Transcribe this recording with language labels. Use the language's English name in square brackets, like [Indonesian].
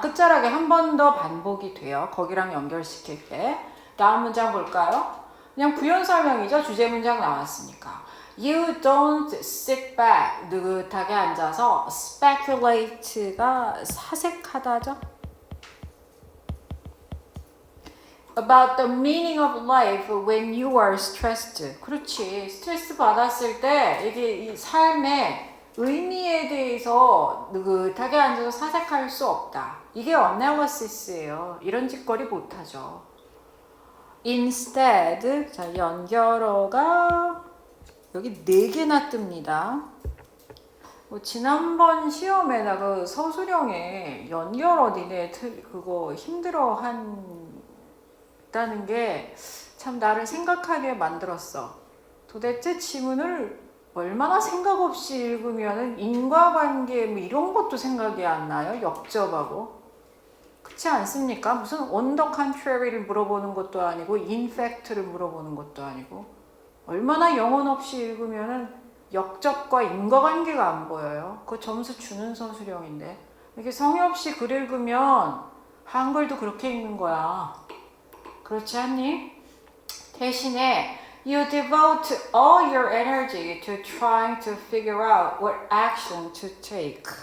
[Korean] 끝자락에 한 번 더 반복이 돼요. 거기랑 연결시킬 때. 다음 문장 볼까요? 그냥 부연 설명이죠. 주제 문장 나왔으니까. [English] You don't sit back. [Korean] 느긋하게 앉아서 speculate가 사색하다죠. [English] About the meaning of life when you are stressed. [Korean] 그렇지. 스트레스 받았을 때 이게 이 삶의 의미에 대해서 느긋하게 앉아서 사색할 수 없다. 이게 analysis예요. 이런 짓거리 못하죠. Instead, 자, 연결어가 여기 4개나 뜹니다. 지난번 시험에나 그 서술형에 연결어 니네 그거 힘들어 다는 게 참 나를 생각하게 만들었어. 도대체 지문을 얼마나 생각 없이 읽으면 인과관계 뭐 이런 것도 생각이 안 나요? 역접하고. 그렇지 않습니까? 무슨 [English] on the contrary [Korean] 를 물어보는 것도 아니고 [English] in fact [Korean] 를 물어보는 것도 아니고 얼마나 영혼 없이 읽으면 역접과 인과관계가 안 보여요. 그거 점수 주는 서술형인데 이렇게 성의 없이 글 읽으면 한글도 그렇게 읽는 거야. 그렇지 않니? 대신에 [English] you devote all your energy to trying to figure out what action to take.